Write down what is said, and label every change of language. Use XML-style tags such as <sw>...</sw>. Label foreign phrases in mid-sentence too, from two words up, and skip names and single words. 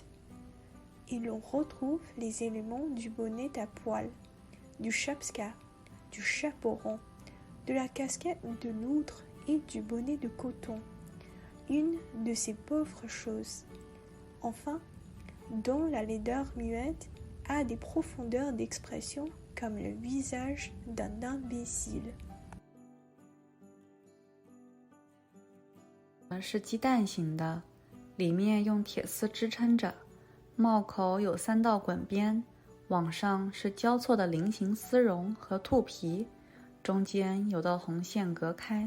<fr>Et l'on retrouve les éléments du bonnet à poil, du chapska, du chapeau rond, de la casquette de loutre et du bonnet de coton. Une de ces pauvres choses. Enfin, dont la laideur muette a des profondeurs d'expression comme le visage d'un imbécile.</fr> <zh>是鸡蛋形的，里面用铁丝支撑着，帽口有3道滚边，网上是交错的菱形丝绒和兔皮，中间有道红线隔开。</zh>